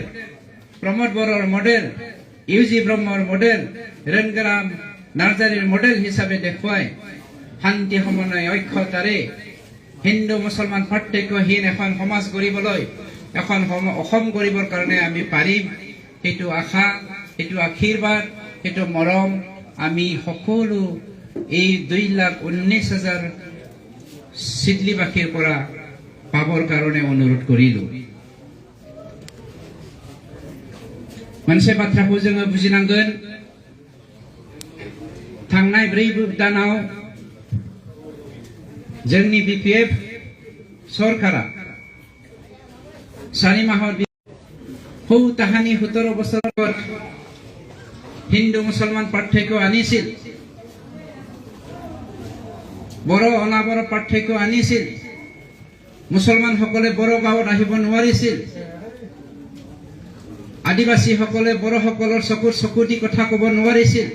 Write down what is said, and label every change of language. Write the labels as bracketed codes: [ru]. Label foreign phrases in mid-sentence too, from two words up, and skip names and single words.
[as] প্ৰমোদ বড়োৰ মডেল UG ব্ৰহ্মৰ মডেল ৰেণগ্ৰাম নাৰ্জাৰীৰ মডেল হিচাপে দেখুৱাই শান্তি সমন্বয় ঐক্যতাৰে হিন্দু মুছলমান পাৰ্থক্যহীন এখন সমাজ গঢ়িবলৈ এখন অসম গঢ়িবৰ কাৰণে আমি পাৰিম সেইটো আশা সেইটো আশীৰ্বাদ সেইটো মৰম আমি সকলো এই 2,19,000 সিডলীবাসীৰ পৰা পাবৰ কাৰণে অনুৰোধ কৰিলো [brx] मोनसे बाथ्राखौ जोङो बुजिनांगोन थांनाय 4 दानाव जोंनि BPF सरकारा [as] 4 মাহৰ সৌ তাহানি 17 বছৰত হিন্দু মুছলমান পাৰ্থক্য আনিছিল, বড় অনাবড় পাৰ্থক্য আনিছিল, মুছলমানসকলে বড় গাঁৱত আহিব নোৱাৰিছিল, আদিবাসীসকলে বড়োসকলৰ চকুৰ চকুটি কথা ক'ব নোৱাৰিছিল।